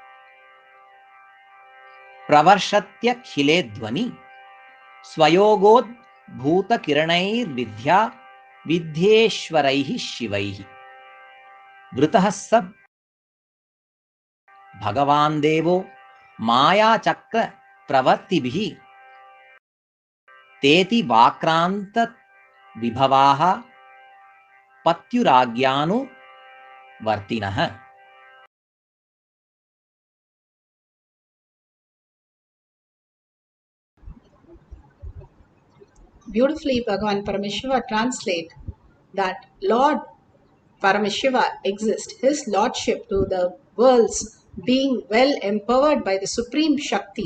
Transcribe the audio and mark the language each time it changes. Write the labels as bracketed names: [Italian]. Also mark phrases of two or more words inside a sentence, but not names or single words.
[Sanskrit] ಪ್ರವರ್ಷತ್ಯಖಿಲೇಧ್ವನಿ ಸ್ವಯೋಗೋದ್ ಭೂತಕಿರಣೈರ್ವಿದ್ಯಾ ವಿದ್ಯೇಶ್ವರೈಃ ಶಿವೈಃ ವೃತಃ ಸ ಭಗವಾನ್ ದೇವೋ ಮಾಯಾಚಕ್ರ ಪ್ರವರ್ತಿಭಿಃ ತೇತಿ ವಾಕ್ರಾಂತ ವಿಭವಾಃ ಪತ್ಯುರಾಜ್ಞಾನುವರ್ತಿನಃ. [English] Beautifully, Bhagavan Paramashiva translate that Lord Paramashiva exists, his lordship to the worlds being well empowered by the supreme Shakti.